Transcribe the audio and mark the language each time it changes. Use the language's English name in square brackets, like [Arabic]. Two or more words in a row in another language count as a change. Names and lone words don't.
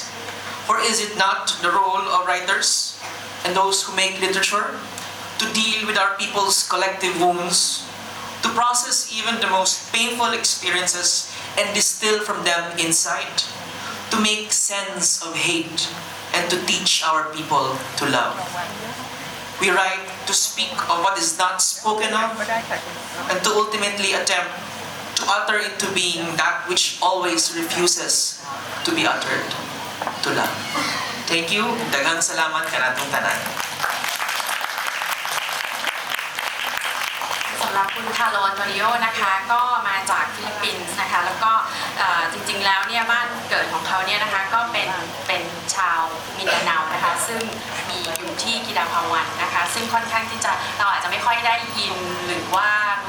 [English] For is it not the role of writers and those who make literature to deal with our people's collective wounds, to process even the most painful experiences and distill from them insight, to make sense of hate and to teach our people to love? We write to speak of what is not spoken of and to ultimately attempt to utter into being that which always refuses to be uttered, to love. Thank you. [Cebuano] Daghang salamat kanatong tanan. [Thai] สำหรับคุณคาร์โล อันโตนิโอนะคะก็มาจากฟิลิปปินส์นะคะแล้วก็จริงๆแล้วเนี่ยบ้านเกิดของเขาเนี่ยนะคะก็เป็นชาวมินดา เนานะคะซึ่งมีอยู่ที่กิดาพาวันนะคะซึ่งค่อนข้างที่จะเราอาจจะไม่ค่อยได้ยินหรือว่ารู้